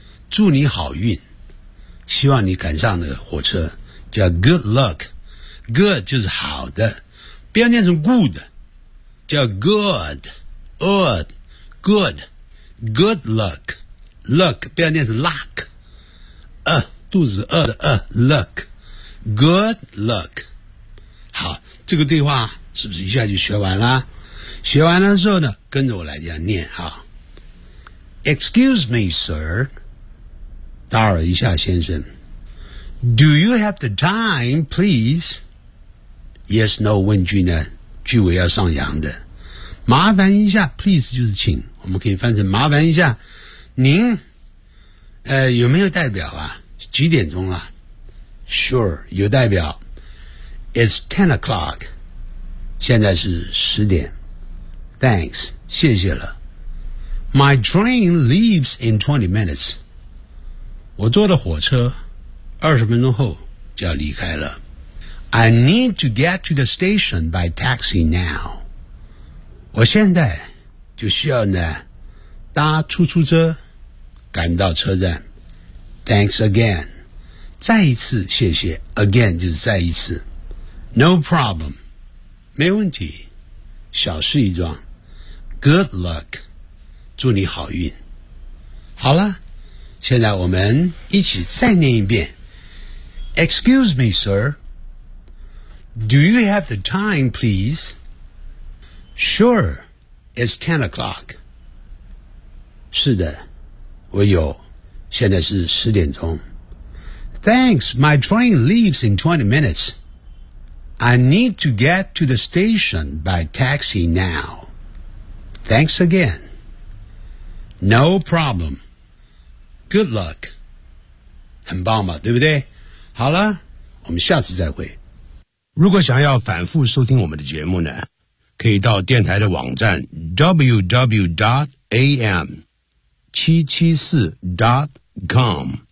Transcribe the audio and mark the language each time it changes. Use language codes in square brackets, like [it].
[zh] 祝你好运，希望你赶上的火车叫 [en] good luck， [zh] good 就是好的，不要念成 good， 叫 good luck， luck 不要念成 luck， 肚子饿的luck， good luck。好，这个对话是不是一下就学完了？学完了之后呢，跟着我来这样念啊。 [en] Excuse me sir， [zh] 打扰一下先生。 [en] Do you have the time, please? Yes, no, [zh] 问句呢，句尾要上扬的。麻烦一下 ,please 就是请，我们可以翻成麻烦一下。您有没有代表啊？几点钟啊？ [en] Sure, [zh] 有代表。 [en] It's 10 o'clock. [zh] 现在是10点。 [en] Thanks, [zh] 谢谢了。 [en] My train leaves in 20 minutes. [zh] 我坐的火车二十分钟后就要离开了。 [en] I need to get to the station by taxi now. [zh] 我现在就需要呢搭出租车赶到车站。 [en] Thanks again. [zh] 再一次谢谢。 Again 就是再一次。 [en] No problem. [zh] 没问题。小事一桩。 [en] Good luck. [zh] 祝你好运。好了。现在我们一起再念一遍。 [en] Excuse me, sir. Do you have the time, please? Sure, it's 10 o'clock. [zh] 是的，我有。 [en] 现在是十点钟。 Thanks, my train leaves in 20 minutes. I need to get to the station by taxi now. Thanks again. No problem.Good luck， [zh] 很棒嘛，对不对？好了，我们下次再会。如果想要反复收听我们的节目呢，可以到电台的网站 www.am774.com。